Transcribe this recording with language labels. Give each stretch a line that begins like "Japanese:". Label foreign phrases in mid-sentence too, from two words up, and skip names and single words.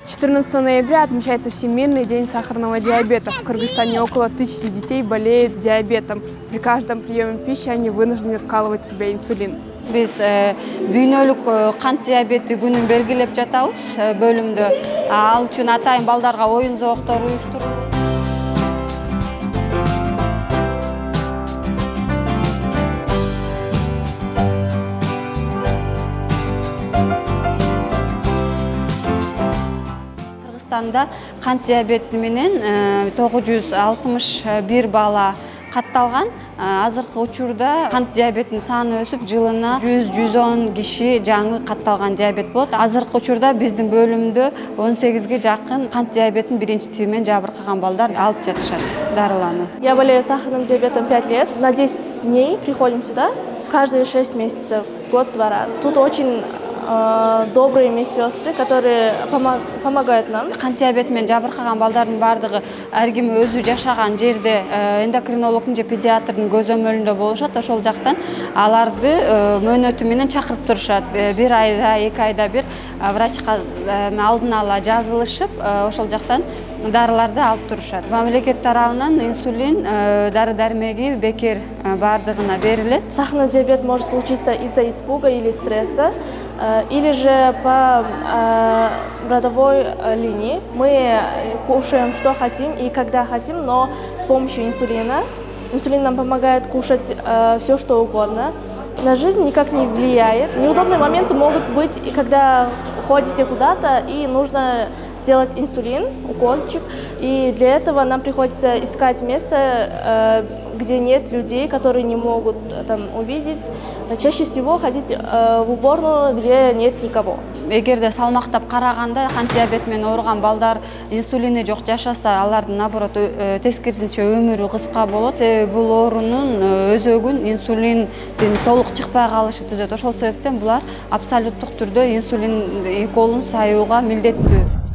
Russian: 14 ноября отмечается Всемирный день сахарного диабета. В Кыргызстане около 1000 детей болеют диабетом. При каждом приеме пищи они вынуждены вкалывать в себя инсулин.
Kyrgyz: Biz dünyөлүк кант диабети күнүн белгилеп жатабыз бөлүмдө. Ал үчүн атайын балдарга оюн зооктору уюштуруп. Кыргызстанда кант диабети менен 961 бала катталган. Азыркы учурда кант диабетинин саны өсүп, жылына 100-110 киши жаңы катталган диабет болот. Азыркы учурда биздин бөлүмдө 18ге жакын кант диабетинин биринчи тиби менен жабыркаган балдар алып жатышат дарылануу.
Russian: Я болею сахарным диабетом 5 лет. На 10 дней приходим сюда. Каждые 6 месяцев, год-два раза. Тут очень добрые медсестры, которые помогают нам.
Kyrgyz: Кант диабети менен жабыркаган балдардын бардыгы ар ким өзү жашаган жерде эндокринологдун же педиатрдын көзөмөлүндө болушат. Ошол жактан аларды мөөнөтү менен чакырып турушат. Bir айда, 2 айда бир врачка алдын ала жазылышып, ошол жактан дарыларды алып турушат. Мамлекет тарабынан инсулин дары-дармеги бекер бардыгына берилет.
Russian: Сахарный диабет может случиться из-за испуга или стресса, или же по родовой линии. Мы кушаем, что хотим и когда хотим, но с помощью инсулина. Инсулин нам помогает кушать все, что угодно. На жизнь никак не влияет. Неудобные моменты могут быть, и когда ходите куда-то и нужно сделать инсулин, укольчик. И для этого нам приходится искать место, где нет людей, которые не могут там увидеть. Чаще всего ходить в уборную, где нет никого.
Kyrgyz: Эгерде салмактап караганда кант диабети менен ооруган балдар инсулини жок жашаса, алардын наоборот тескерисинче өмүрү кыска болот. Себеби бул оорунун өзөгүн инсулиндин толук чыкпай калышы түзөт. Ошол себептен булар абсолюттук түрдө инсулин уколун саюуга милдеттүү.